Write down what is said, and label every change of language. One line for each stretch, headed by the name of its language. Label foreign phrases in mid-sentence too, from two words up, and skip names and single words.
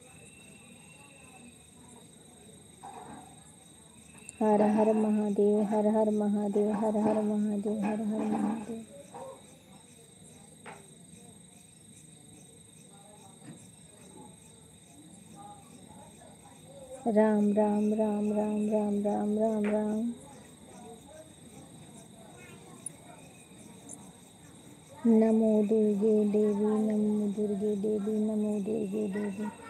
Sanskrit: हर हर महादेव, हर हर महादेव, हर हर महादेव, हर हर महादेव। राम राम राम राम राम राम राम राम। नमो दुर्गे देवी, नमो दुर्गे देवी, नमो दुर्गे देवी।